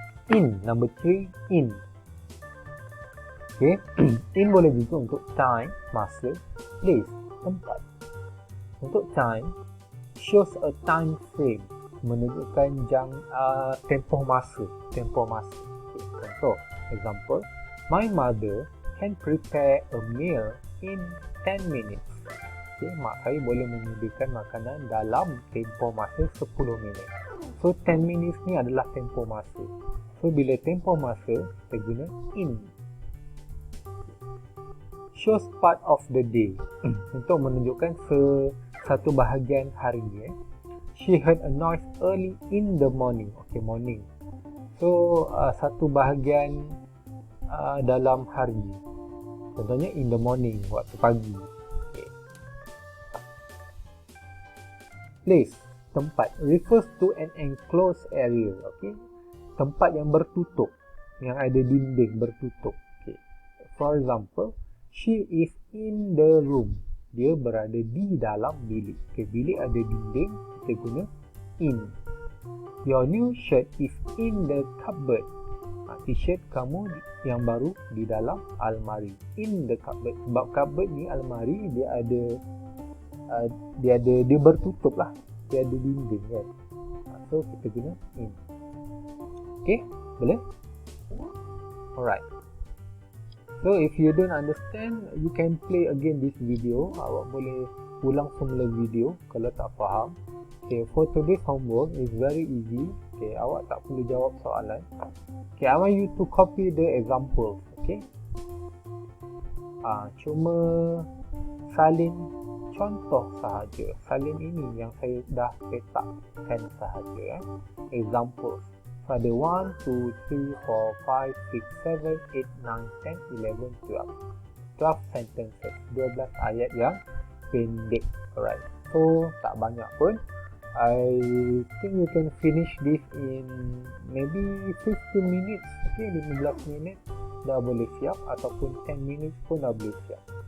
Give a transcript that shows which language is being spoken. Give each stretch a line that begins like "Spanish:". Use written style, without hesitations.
English: In, number 3, in. Okay, in
Malay: boleh juga untuk
English: time, masa, place, tempat. Untuk time, shows a time frame,
Malay: menunjukkan tempoh masa.
English: Okay, contoh, example, my mother can prepare a meal in 10 minutes.
Malay: Okay, mak saya boleh menyediakan makanan dalam tempoh masa 10 minit. So 10 minutes ni adalah tempoh masa. So bila tempoh masa, kita guna in.
English: Shows part of the day,
Malay: untuk menunjukkan satu bahagian hari.
English: She heard a noise early in the morning. Okay, morning.
Malay: So satu bahagian dalam hari. Contohnya
English: in the morning,
Malay: waktu pagi.
English: Okay. Place, tempat, refers to an enclosed area.
Malay: Okay, tempat yang bertutup, yang ada dinding bertutup. Okay.
English: For example, she is in the room.
Malay: Dia berada di dalam bilik. Okay, bilik ada dinding, kita guna in.
English: Your new shirt is in the cupboard.
Malay: T-shirt kamu yang baru di dalam almari.
English: In the cupboard.
Malay: Sebab cupboard ni almari, dia bertutup lah. Dia ada dinding kan. So kita guna in. Okay, boleh? Alright.
English: So if you don't understand, you can play again this video.
Malay: Awak boleh ulang semula video kalau tak faham.
English: Okay, for today's homework is very easy. Okay,
Malay: awak tak perlu jawab soalan.
English: Okay, I want you to copy the examples. Okay.
Malay: Cuma salin contoh sahaja. Salin ini yang saya dah letakkan sahaja.
English: Examples.
Malay: Ada
English: 1, 2, 3, 4, 5, 6, 7, 8, 9, 10, 11, 12. 12 sentences.
Malay: 12 ayat yang pendek. Alright. So, tak banyak pun.
English: I think you can finish this in maybe 15 minutes.
Malay: Okay, 15 minit dah boleh siap. Ataupun
English: 10 minutes
Malay: pun dah boleh siap.